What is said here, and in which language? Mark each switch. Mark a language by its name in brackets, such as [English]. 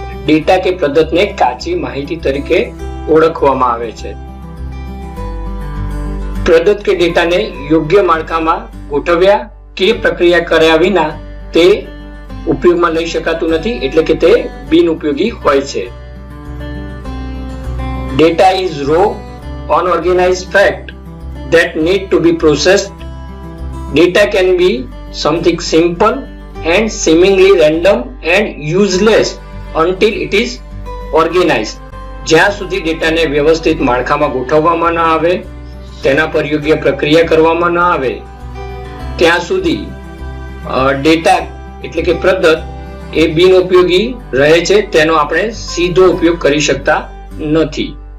[Gujarati] Data કે પ્રદત્તને કાચી માહિતી તરીકે ઓળખવામાં આવે છે. પ્રદત્ત કે ડેટાને યોગ્ય માળખામાં ગોઠવ્યા કે પ્રક્રિયા કર્યા વિના તે ઉપયોગમાં લઈ શકાતું નથી, એટલે કે તે બિનઉપયોગી હોય છે. [English] Data is raw, unorganized fact that need to be processed. Data can be something simple and seemingly random and useless until it is organized. [Gujarati] જ્યાં સુધી ડેટાને વ્યવસ્થિત માળખામાં ગોઠવવામાં ન આવે, તેના પર યોગ્ય પ્રક્રિયા કરવામાં ન આવે, ત્યાં સુધી ડેટા એટલે કે પ્રદત્ત એ બિનઉપયોગી રહે છે. તેનો આપણે સીધો ઉપયોગ કરી શકતા નથી.